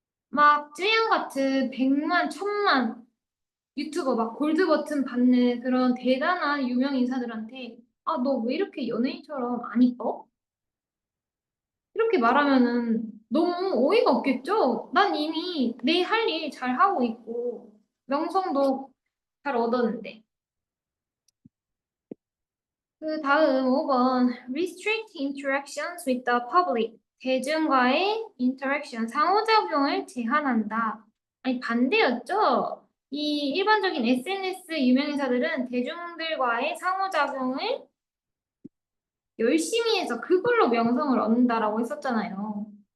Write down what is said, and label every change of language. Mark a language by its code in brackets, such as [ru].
[ko] 막 쯔양 같은 100만, 1000만 유튜버 막 골드 버튼 받는 그런 대단한 유명 인사들한테 아, 너 왜 이렇게 연예인처럼 안 이뻐? 이렇게 말하면은 너무 어이가 없겠죠? 난 이미 내 할 일 잘 하고 있고 명성도 잘 얻었는데. 그 다음 5번 [en] restrict interactions with the public. [ko] 대중과의 interaction, 상호작용을 제한한다. 아니 반대였죠? 이 일반적인 SNS 유명인사들은 대중들과의 상호작용을 열심히 해서 그걸로 명성을 얻는다라고 했었잖아요.